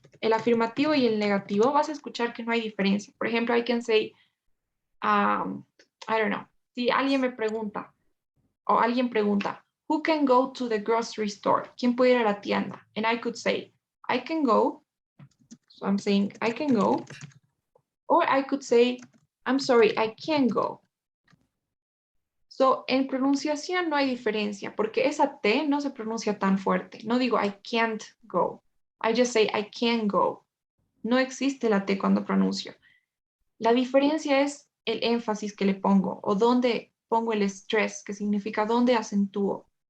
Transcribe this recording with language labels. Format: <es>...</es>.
<es>El afirmativo y el negativo vas a escuchar que no hay diferencia. Por ejemplo,</es> <en>I can say, I don't know,</en> <es>si alguien me pregunta, o alguien pregunta,</es> <en>who can go to the grocery store?</en> <es>¿Quién puede ir a la tienda?</es> <en>And I could say, I can go. So I'm saying, I can go. Or I could say, I'm sorry, I can't go.</en> <es>So, en pronunciación no hay diferencia porque esa T no se pronuncia tan fuerte. No digo</es> <en>I can't go. I just say I can go.</en> <es>No existe la T cuando pronuncio. La diferencia es el énfasis que le pongo o dónde pongo el stress, que significa dónde acentúo.</es>